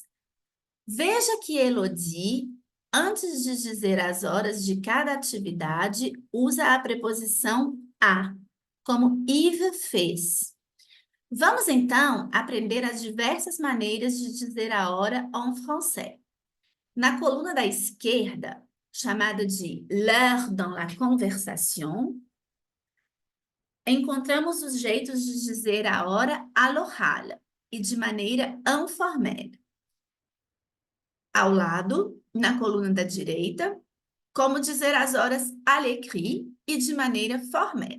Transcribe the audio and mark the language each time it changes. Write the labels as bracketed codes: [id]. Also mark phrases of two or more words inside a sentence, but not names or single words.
[pt] Veja que Elodie, antes de dizer as horas de cada atividade, usa a preposição a, como Yves fez. Vamos então aprender as diversas maneiras de dizer a hora [fr] en français. [pt] Na coluna da esquerda, chamada de [fr] l'heure dans la conversation, [pt] encontramos os jeitos de dizer a hora [fr] à l'oral [pt] e de maneira informelle. Ao lado, na coluna da direita, como dizer as horas [fr] à l'écrit [pt] e de maneira formelle.